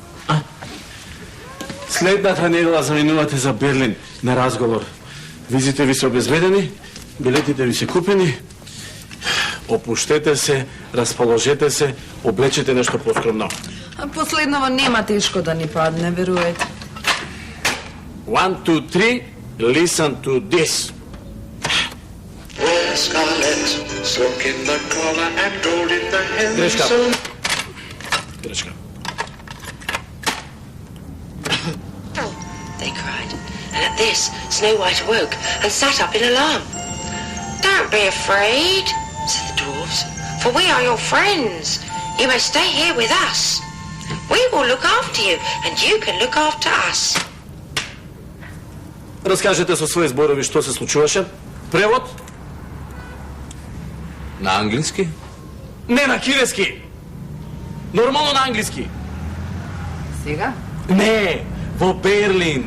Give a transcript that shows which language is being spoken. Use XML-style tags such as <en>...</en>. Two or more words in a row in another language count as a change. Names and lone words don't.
<mk>Следната недела заминувате за Берлин на разговор. Визите ви се обезбедени, билетите ви се купени. Опуштете се, расположете се, облечете нешто поскромно. Последново нема тешко да ни падне, веруете. 1, 2, 3,</mk> <en>listen to this. Scarlet, silk in the collar and gold in the hem.</en> <mk>Грешка.</mk> <en>They cried, and at this, Snow White awoke and sat up in alarm. Don't be afraid, said the dwarves, for we are your friends. You may stay here with us. We will look after you, and you can look after us.</en> <mk>Раскажете со своји зборови што се случуваше. Превод? На англиски? Не, на кинески. Нормално на англиски. Сега? Не, во Берлин.</mk>